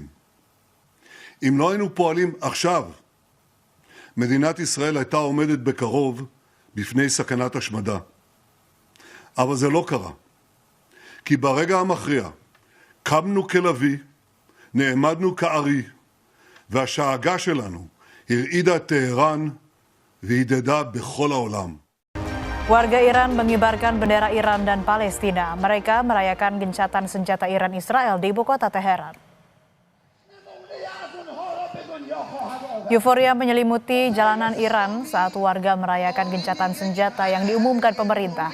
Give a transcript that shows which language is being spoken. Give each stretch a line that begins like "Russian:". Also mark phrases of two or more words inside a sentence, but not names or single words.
Hebrew: אם לא היינו פועלים עכשיו, מדינת ישראל הייתה עומדת בקרוב בפני סכנת השמדה. אבל זה לא קרה. כי ברגע המכריע קמנו כלביא, נעמדנו כארי, והשאגה שלנו הרעידה את טהרן והדהדה בכל העולם.
Indonesian: Warga Iran mengibarkan bendera Iran dan Palestina. Mereka merayakan gencatan senjata Iran Israel di ibu kota Teheran. Euforia menyelimuti jalanan Iran saat warga merayakan gencatan senjata yang diumumkan pemerintah.